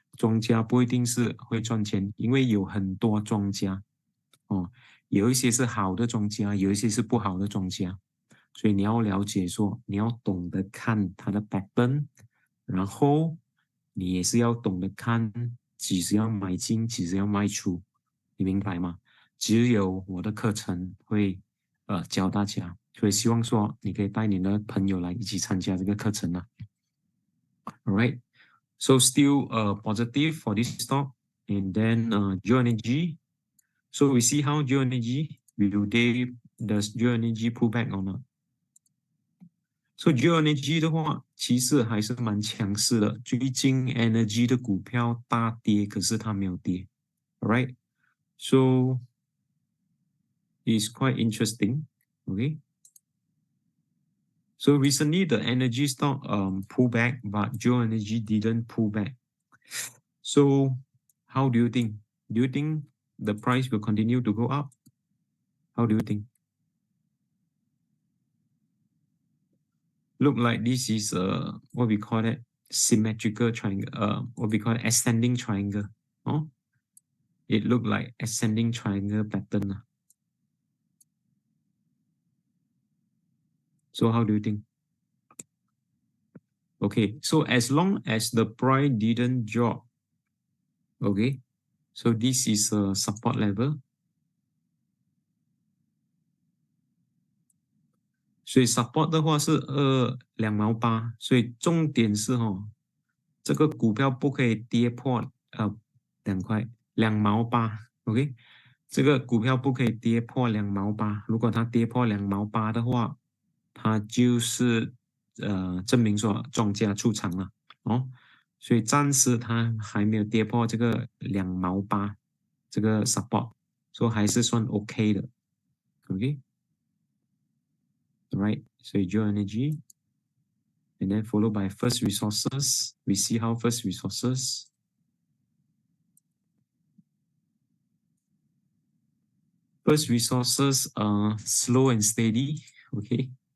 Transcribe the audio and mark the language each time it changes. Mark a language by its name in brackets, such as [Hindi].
[Chinese] 庄家不一定是会赚钱，因为有很多庄家哦，有一些是好的庄家，有一些是不好的庄家，所以你要了解说，你要懂得看它的 pattern， 然后你也是要懂得看几时要买进，几时要卖出，你明白吗？只有我的课程会教大家，所以希望说你可以带你的朋友来一起参加这个课程啊。 [English] All right. So still positive for this stock. And then GeoEnergy. So we see how GeoEnergy, does GeoEnergy pull back or not? [Chinese] So GeoEnergy 的话，其实还是蛮强势的。最近 Energy 的股票大跌，可是它没有跌。 [English] Alright, so it's quite interesting. Okay. So recently the energy stock pulled back, but GeoEnergy didn't pull back. So how do you think? Do you think the price will continue to go up? How do you think? Look like this is what we call it symmetrical triangle. What we call it ascending triangle. Oh, it looked like ascending triangle pattern. So how do you think? Okay, so as long as the price didn't drop, okay, so this is a support level. [Chinese] 所以 support 的话是2毛8，所以重点是这个股票不可以跌破2块2毛8 ，OK， 这个股票不可以跌破2毛8，如果它跌破2毛8的话，它就是证明说庄家出场了哦，所以暂时它还没有跌破这个2毛8这个 support， 所以还是算 OK 的 ，OK。 [English] Right, so GeoEnergy, and then followed by First Resources. We see how First Resources. First Resources are slow and steady, okay?